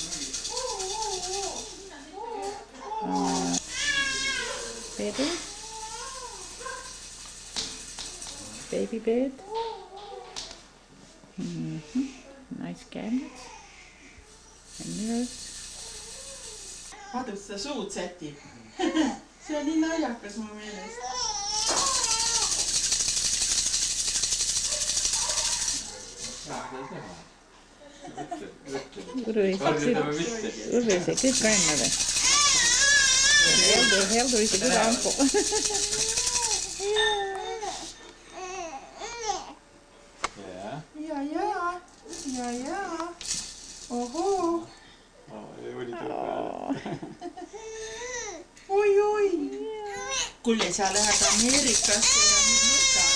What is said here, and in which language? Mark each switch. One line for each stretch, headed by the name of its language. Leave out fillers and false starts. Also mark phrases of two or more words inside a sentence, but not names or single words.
English: Bedroom. Baby bed. Nice cabinets. And mirrors.
Estonian: vaata, kuidas ta suud sätib. See on nii naljakas mu meelest.
English: Uru is a good grandmother. Helder is a good uncle.
Estonian: Ja. Oho. Oi. Kuule, sa lähed Ameerikasse ja nüüd nutad.